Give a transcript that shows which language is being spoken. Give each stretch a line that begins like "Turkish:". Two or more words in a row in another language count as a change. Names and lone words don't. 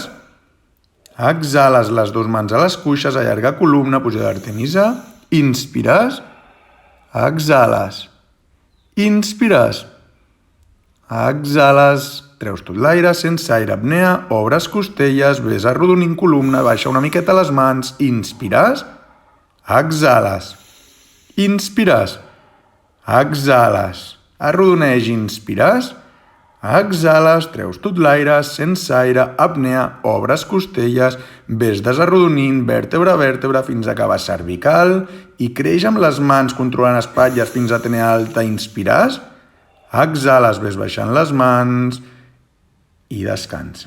Catalan: Exhales, les dues mans a les cuixes, allarga columna, pujada d'Artemisa, inspires. Exhales, inspires. Exhales, treus tot l'aire, sense aire, apnea, obres costelles, ves arrodonint columna, baixa una miqueta les mans, inspires. Exhales, inspires. Exhales, arrodoneix, inspires. Exhales, treus tot l'aire, sense aire, apnea, obres costelles, ves desarrodonint vèrtebra a vèrtebra fins a acabar cervical i creix amb les mans controlant espatlles fins a apnea alta, inspires. Exhales, ves baixant les mans i descansa.